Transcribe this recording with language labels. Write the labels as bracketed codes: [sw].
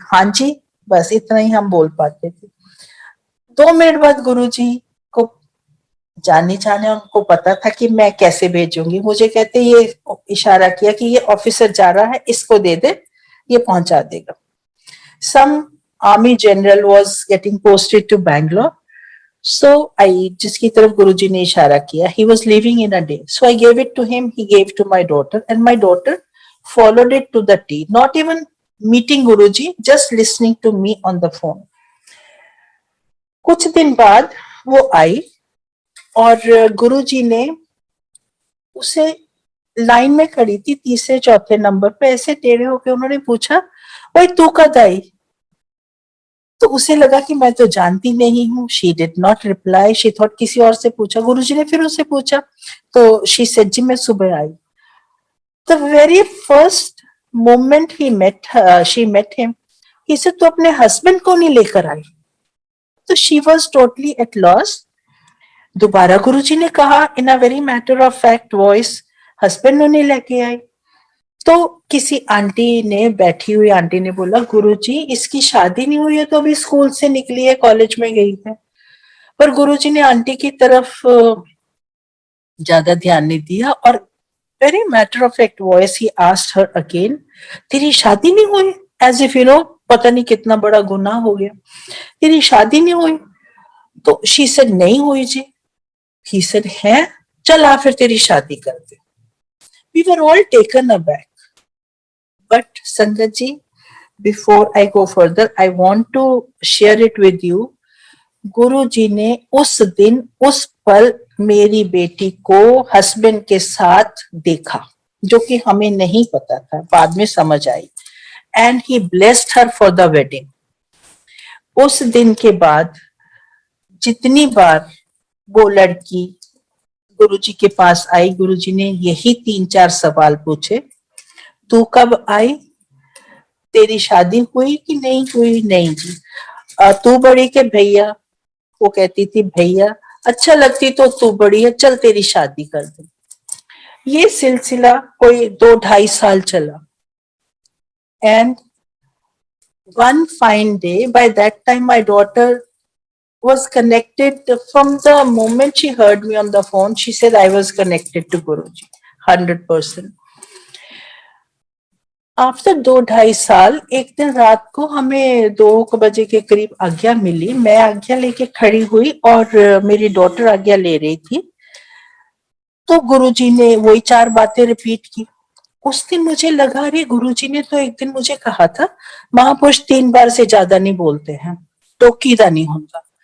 [hi] हाँ जी, बस इतना ही हम बोल पाते थे. 2 मिनट बाद गुरुजी को जाने उनको पता था कि मैं कैसे भेजूंगी. मुझे कहते ये इशारा किया कि ये ऑफिसर जा रहा है, इसको दे दे, ये पहुंचा देगा. [en] Some army general was getting posted to Bangalore. So I, [hi] जिसकी तरफ गुरुजी ने इशारा किया, [en] He was leaving in a day. So I gave it to him, he gave to my daughter and my daughter followed it to the T, not even meeting Guruji, just listening to me on the phone. [hi] कुछ दिन बाद वो आई और गुरुजी ने उसे, line में खड़ी थी तीसरे चौथे नंबर पे, ऐसे टेढ़े होके उन्होंने पूछा, ओए तू कब आई? तो उसे लगा कि मैं तो जानती नहीं हूँ. [en] She did not reply. She thought [hi] किसी और से पूछा. गुरुजी ने फिर उससे पूछा तो [en] she said [hi] जी मैं सुबह आई. [en] The very first moment she met him, he said, [hi] "तो अपने husband को नहीं लेकर आई?" [en] तो she was totally at loss. [hi] दोबारा गुरुजी ने कहा [en] in a very matter of fact voice, husband [hi] नहीं लेके आई. तो किसी आंटी ने, बैठी हुई आंटी ने बोला, गुरुजी इसकी शादी नहीं हुई है, तो अभी स्कूल से निकली है, कॉलेज में गई है. पर गुरुजी ने आंटी की तरफ ज्यादा ध्यान नहीं दिया और [en] very matter of fact voice he asked her again, [hi] तेरी शादी नहीं हुई? [en] as if you know, [hi] पता नहीं कितना बड़ा गुनाह हो गया. तेरी शादी नहीं हुई? तो [en] she said [hi] नहीं हुई जी. [en] he said [hi] है, चल आ फिर तेरी शादी कर दे. [en] we were all taken aback. but sangat ji, before I go further, I want to share it with you. [hi] गुरुजी ने उस दिन उस पल मेरी बेटी को हस्बैंड के साथ देखा, जो कि हमें नहीं पता था, बाद में समझ आई. [en] And he blessed her for the wedding. [hi] उस दिन के बाद जितनी बार वो लड़की गुरुजी के पास आई, गुरुजी ने यही 3-4 सवाल पूछे. तू कब आई? तेरी शादी हुई कि नहीं हुई? नहीं जी. तू बड़ी के भैया? वो कहती थी भैया. अच्छा लगती तो तू बड़ी है, चल तेरी शादी कर दे. ये सिलसिला कोई 2-2.5 साल चला. [en] And one fine day, by that time my daughter was connected from the moment she heard me on the phone. She said I was connected to Guruji 100%. [hi] After 2-2.5 साल एक दिन रात को हमें 2 बजे के करीब आज्ञा मिली. मैं आज्ञा लेके खड़ी हुई और मेरी डॉटर आज्ञा ले रही थी. तो गुरुजी ने वही 4 बातें रिपीट की. उस दिन मुझे लगा अरे गुरुजी ने तो एक दिन मुझे कहा था महापुरुष 3 बार से ज्यादा नहीं बोलते हैं, टोकीदा नहीं होता.